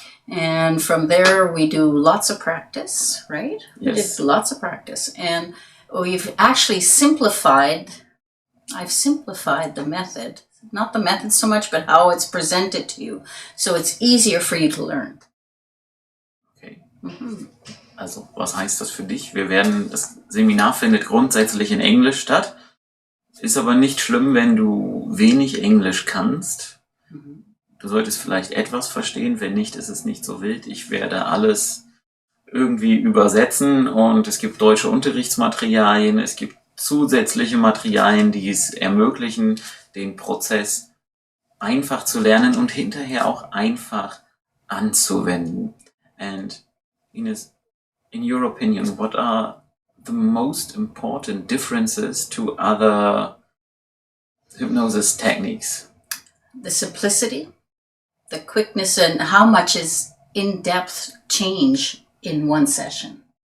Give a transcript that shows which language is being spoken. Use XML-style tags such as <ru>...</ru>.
<en>And from there, we do lots of practice, right? Yes. We did lots of practice. And we've actually I've simplified the method. Not the method so much, but how it's presented to you. So it's easier for you to learn. Okay. Mhm.</en> <de>Also, was heißt das für dich? Das Seminar findet grundsätzlich in Englisch statt. Ist aber nicht schlimm, wenn du wenig Englisch kannst. Du solltest vielleicht etwas verstehen, wenn nicht, ist es nicht so wild. Ich werde alles irgendwie übersetzen und es gibt deutsche Unterrichtsmaterialien, es gibt zusätzliche Materialien, die es ermöglichen, den Prozess einfach zu lernen und hinterher auch einfach anzuwenden.</de> <en>And Ines, in your opinion, what are the most important differences to other hypnosis techniques? The simplicity, the quickness, and how much is in-depth change in one session.</en>